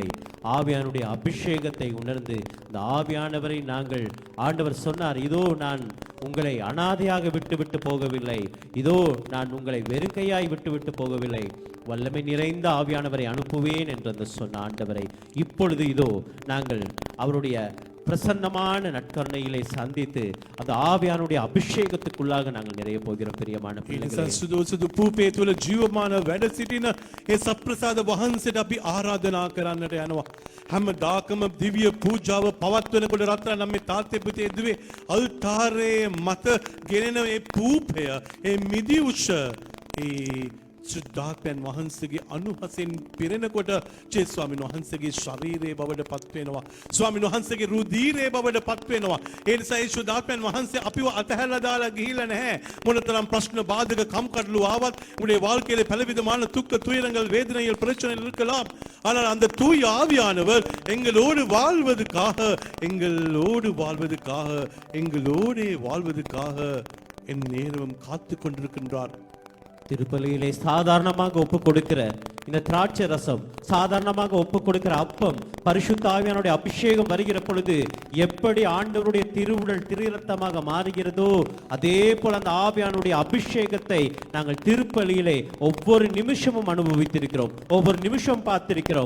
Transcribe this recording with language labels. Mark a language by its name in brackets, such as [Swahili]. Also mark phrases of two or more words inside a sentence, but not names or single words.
[Tamil] ஆவியானுடைய அபிஷேகத்தை உணர்ந்து அந்த ஆவியானவரை நாங்கள், ஆண்டவர் சொன்னார், இதோ நான் உங்களை அனாதையாக விட்டு போகவில்லை, இதோ நான் உங்களை வெறுங்கையாய் விட்டு போகவில்லை, வல்லமை நிறைந்த ஆவியானவரை அனுப்புவேன் என்று அந்த சொன்ன ஆண்டவரை இப்பொழுது இதோ நாங்கள் அவருடைய பிரசன்னமான நற்கருணையிலே சந்தித்து அந்த ஆவியானுடைய அபிஷேகத்துக்குள்ளாக நாங்கள் நிறைய போகிறோம். பிரியமான பிள்ளைகளே, [Sinhala] සුදු පූපේ තුල ජීවමාන වැඩ සිටින ඒ සප්‍රසාද වහන්සේට අපි ආරාධනා කරන්නට යනවා. හැමදාකම දිව්‍ය පූජාව පවත්වනකොට රත්තරන් නම් මේ තාත්තේ පුතේ දුවේ අල්තාරයේ මත ගෙනෙන ඒ පූපය, ඒ මිදි උෂ, ඒ සුද්ධාත්මයන් වහන්සේගේ අනුහසෙන් පිරෙනකොට ජේ ස්වාමීන් වහන්සේගේ ශරීරයේ බවට පත් වෙනවා. ස්වාමීන් වහන්සේගේ රුධීරයේ බවට පත් වෙනවා. ඒ නිසා ඒ සුද්ධාත්මයන් වහන්සේ අපිව අතහැරලා දාලා ගිහිල්ලා නැහැ. මොනතරම් ප්‍රශ්න බාධක කම්කටොළු ආවත් [Tamil] உங்களுடைய வாழ்க்கையிலே பலவிதமான துக்க துயரங்கள் வேதனைகள் பிரச்சனைகள் இருக்கலாம். ஆனால் அந்த தூய ஆவியானவர் எங்களோடு வாழ்வதற்காக என் நேரமும் காத்து கொண்டிருக்கின்றார். திருப்பலியிலே சாதாரணமாக ஒப்பு கொடுக்கிற இந்த திராட்சை ரசம், சாதாரணமாக ஒப்பு கொடுக்கிற அப்பம், பரிசுத்த ஆவியானுடைய அபிஷேகம் வருகிற பொழுது எப்படி ஆண்டவருடைய திருவுடல் திருரத்தமாக மாறுகிறதோ அதே போல அந்த ஆவியானுடைய அபிஷேகத்தை நாங்கள் திருப்பலியிலே ஒவ்வொரு நிமிஷமும் அனுபவித்திருக்கிறோம், ஒவ்வொரு நிமிஷம் பார்த்திருக்கிறோம்.